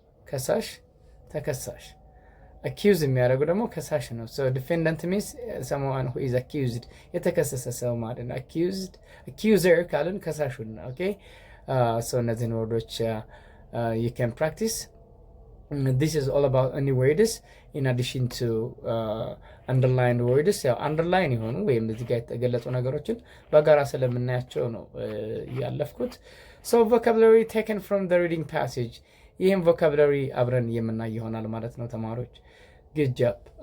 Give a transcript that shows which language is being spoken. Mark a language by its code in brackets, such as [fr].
[am] ከሳሽ ተከሳሽ accused የሚያደርጉ ደግሞ ከሳሽ ነው። [en] so defendant means someone who is accused [am] የተከሰሰ ሰው ማለት ነው። accuser ካልን ከሳሹን ነው። okay so እነዚህን ወርዶች you can practice. [en] This is all about any words in addition to underlined words. [am] ያው underline የሆኑ ወይም እዚህ ጋር የተገለጹ ነገሮችን በጋራ ስለምናያቸው ነው ያለፍኩት። [en] so vocabulary taken from the reading passage. [am] ይህም vocabulary አብረን የምናይ ይሆናል ማለት ነው ተማሪዎች። good job.